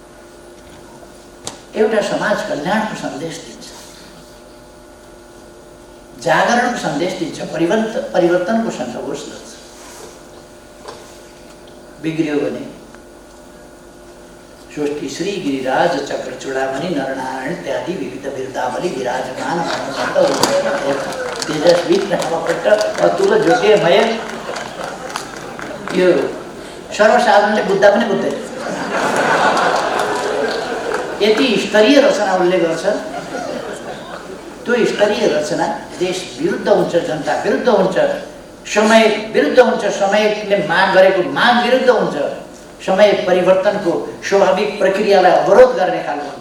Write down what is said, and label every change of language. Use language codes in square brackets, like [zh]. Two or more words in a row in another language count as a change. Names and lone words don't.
[ne] एउटा समाज कल्याणको सन्देश दिन्छ, जागरणको सन्देश दिन्छ, परिवर्तनको सन्देश गर्छ। बिग्रियो भने सृष्टि श्री गिरिराज चक्र चूडामणि नरनारायण इत्यादि विविध बिरुदावली विराजमान तेजस्वी नमपट्ट अतुल ज्योतिर्मय। यो सर्वसाधारणले बुझ्दा पनि बुझ्दैन, यति स्तरीय रचना उसले गर्छ। त्यो स्तरीय रचना देश विरुद्ध हुन्छ, जनता विरुद्ध हुन्छ, समय विरुद्ध हुन्छ, समयले माग गरेको माग विरुद्ध हुन्छ, समय परिवर्तनको स्वाभाविक प्रक्रियालाई अवरोध गर्ने खालको हुन्छ।